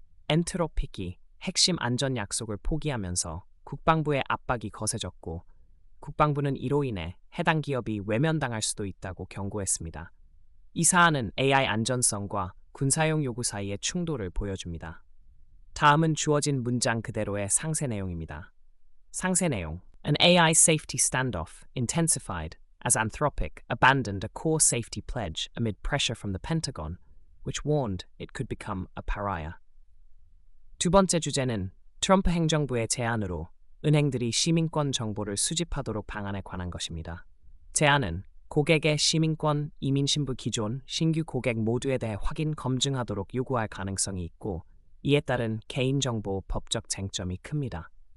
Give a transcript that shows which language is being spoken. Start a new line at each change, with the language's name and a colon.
Korean: 엔트로픽이 핵심 안전 약속을 포기하면서 국방부의 압박이 거세졌고, 국방부는 이로 인해 해당 기업이 외면당할 수도 있다고 경고했습니다. 이 사안은 AI 안전성과 군사용 요구 사이의 충돌을 보여줍니다. 다음은 주어진 문장 그대로의 상세 내용입니다. 상세 내용:
English: An AI safety standoff intensified as Anthropic abandoned a core safety pledge amid pressure from the Pentagon, which warned it could become a pariah.
Korean: 두 번째 주제는 트럼프 행정부의 제안으로 은행들이 시민권 정보를 수집하도록 방안에 관한 것입니다. 제안은 고객의 시민권, 이민신부 기존, 신규 고객 모두에 대해 확인 검증하도록 요구할 가능성이 있고, 이에 따른 개인정보 법적 쟁점이 큽니다.